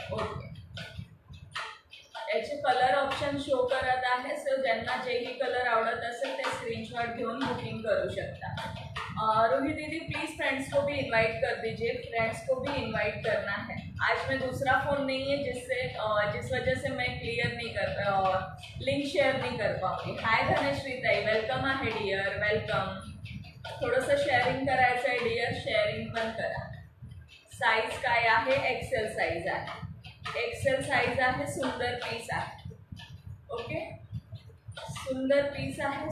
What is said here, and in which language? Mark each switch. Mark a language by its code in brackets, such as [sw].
[mr] Okay, याचे colour option show करत आहे. सो ज्यांना जेही कलर आवडत असेल ते स्क्रीनशॉट घेऊन बुकिंग करू शकता. [hi] रोहित दीदी प्लीज़ फ्रेंड्स को भी इनवाइट कर दीजिए. फ्रेंड्स को भी इनवाइट करना है. आज मैं दूसरा फ़ोन नहीं है जिस वजह से मैं क्लियर नहीं कर लिंक शेअर नहीं कर पाऊँगी. [mr] हाय धनश्री ताई, वेलकम आहे डियर, वेलकम. थोडंसं शेअरिंग करायचं आहे डियर, शेअरिंग पण करा. साईज काय आहे, एक्सेल साईज आहे. एक्सेल साईज आहे. सुंदर पीस आहे. ओके, सुंदर पीस आहे.